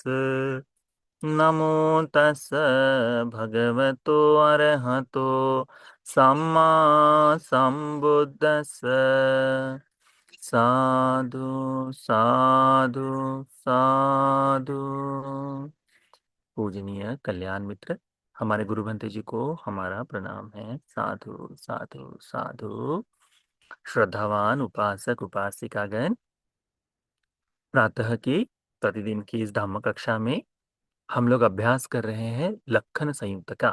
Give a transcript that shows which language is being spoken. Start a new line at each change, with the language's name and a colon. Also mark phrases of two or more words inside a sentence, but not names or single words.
Pali: नमो तस् भगवतो अरहतो सम्मा सम्बुद्धस्स। साधु साधु साधु।
Hindi: पूजनीय कल्याण मित्र, हमारे गुरु भंते जी को हमारा प्रणाम है।
Pali: साधु साधु साधु।
Hindi: श्रद्धावान उपासक उपासिकागण, प्रातः की प्रतिदिन की इस धम्म कक्षा में हम लोग अभ्यास कर रहे हैं लक्षण संयुक्त का।